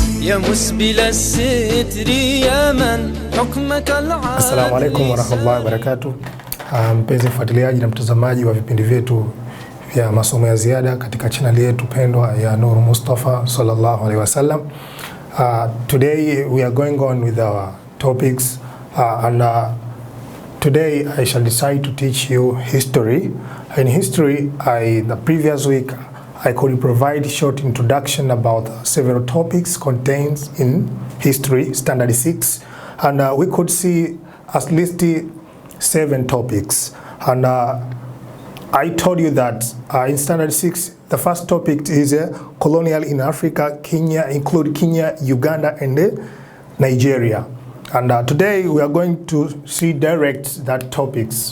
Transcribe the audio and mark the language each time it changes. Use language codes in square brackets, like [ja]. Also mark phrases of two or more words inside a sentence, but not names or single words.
[ar] يا مسبل الستر يا من حكمك العادل. السلام عليكم ورحمة الله وبركاته. [sw] Mpenzi mfuatiliaji na mtazamaji wa vipindi vyetu vya masomo ya ziada katika channel yetu pendwa ya Nur Mustafa [ar] صلى الله عليه وسلم. [en] Today we are going on with our topics today I shall decide to teach you history. In history, the previous week I could provide short introduction about several topics contained in history standard 6, and we could see at least 7 topics, and I told you that in standard 6 the first topic is colonial in Africa, Kenya, include Kenya, Uganda and Nigeria, and today we are going to see direct that topics.